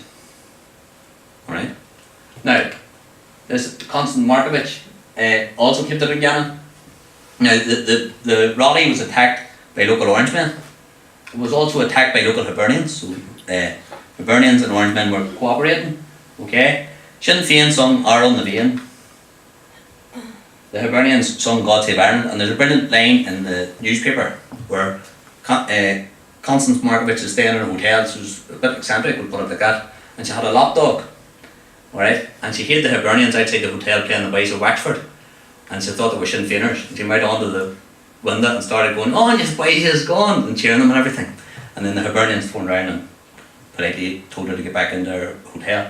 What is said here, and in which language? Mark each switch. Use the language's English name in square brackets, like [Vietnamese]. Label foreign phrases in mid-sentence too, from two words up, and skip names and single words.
[English] Alright? Now, this Constance Markievicz also came to Dungannon, Now, the rally was attacked by local Orangemen. It was also attacked by local Hibernians. So, Hibernians and Orangemen were cooperating. Okay? Sinn Féin sung Arl na Bhéin. The Hibernians sung God Save Ireland, and there's a brilliant line in the newspaper where Constance Markovich is staying in a hotel, so it was a bit eccentric, we'll put it like that, and she had a lapdog, alright, and she heard the Hibernians outside the hotel playing the Boys of Wexford, and she thought they were Sinn Féiners, and she went out onto the window and started going, "Oh, yes, boys, is gone," and cheering them and everything, and then the Hibernians turned around and politely told her to get back in their hotel.